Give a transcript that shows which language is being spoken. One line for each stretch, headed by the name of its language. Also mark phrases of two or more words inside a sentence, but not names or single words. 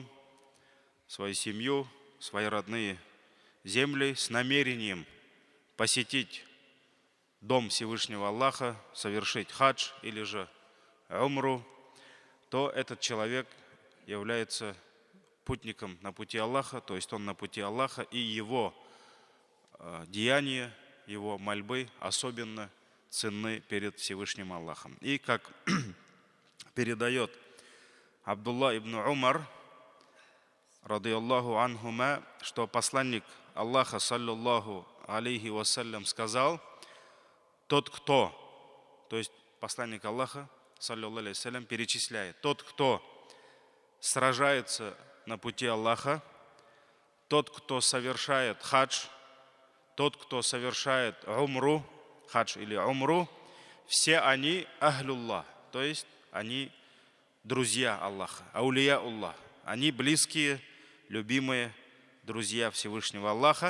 Russian: свою семью, свои родные земли с намерением посетить дом Всевышнего Аллаха, совершить хадж или же умру, то этот человек является путником на пути Аллаха, то есть он на пути Аллаха, и его деяния, его мольбы особенно ценны перед Всевышним Аллахом. И как передает Абдулла ибн Умар,
Arabic: رضي الله عنهما,
Russian: что посланник Аллаха,
Arabic: صلى الله عليه وسلم,
Russian: сказал: тот, кто, то есть посланник Аллаха,
Arabic: صلى الله عليه وسلم,
Russian: перечисляет: тот, кто сражается на пути Аллаха, тот, кто совершает хадж, тот, кто совершает умру, хадж или умру, все они ахлюллах, то есть они друзья Аллаха,
Arabic: أولياء الله,
Russian: они близкие, любимые друзья Всевышнего Аллаха.